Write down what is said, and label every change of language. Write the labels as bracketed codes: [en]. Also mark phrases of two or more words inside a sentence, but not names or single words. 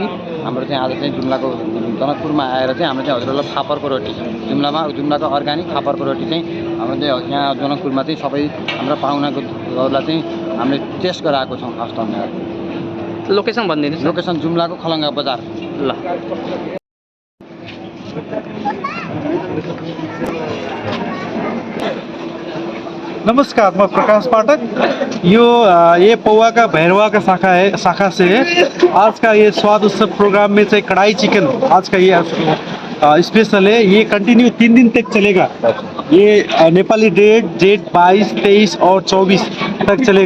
[ne] हाम्रो चाहिँ आज चाहिँ जुम्लाको जनकपुरमा आएर चाहिँ हाम्रो चाहिँ हजुरहरूलाई फापरको रोटी, जुम्लाको अर्ग्यानिक फापरको रोटी चाहिँ हाम्रो चाहिँ यहाँ जनकपुरमा चाहिँ सबै हाम्रो पाहुनाकोहरूलाई चाहिँ हामीले टेस्ट गराएको छौँ। [en] first time [ne] लोकेसन भनिदिनुहोस्। लोकेसन जुम्लाको खलङ्गा बजार। ल। नमस्कार, [hi] मैं प्रकाश पाठक। ये पौवा का भैरवा का शाखा से है। आज का ये स्वाद उत्सव प्रोग्राम में से कढ़ाई चिकन आज का ये स्पेशल है। ये कंटिन्यू 3 दिन तक चलेगा। ये नेपाली डेट 22, 23 और 24 तक चलेगा।